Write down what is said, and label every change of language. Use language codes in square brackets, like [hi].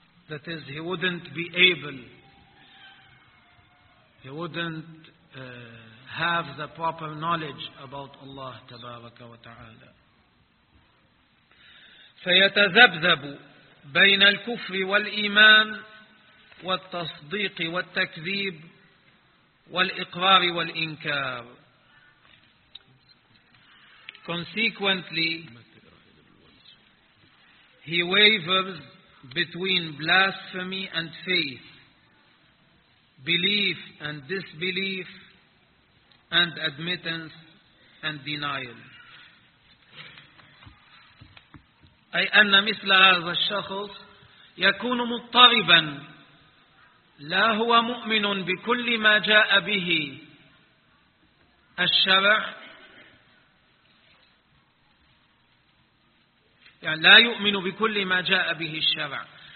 [en] That is, he wouldn't be able, he wouldn't have the proper knowledge about Allah tabaraka wa ta'ala. [ar] فَيَتَذَبْذَبُ بين الكفر والإيمان والتصديق والتكذيب والإقرار والإنكار. [en] Consequently, he wavers between blasphemy and faith, belief and disbelief, and admittance and denial. [ar] أي أن مثل هذا الشخص يكون مضطربا، لا هو مؤمن بكل ما جاء به الشرع، يعني لا يؤمن بكل ما جاء به الشرع.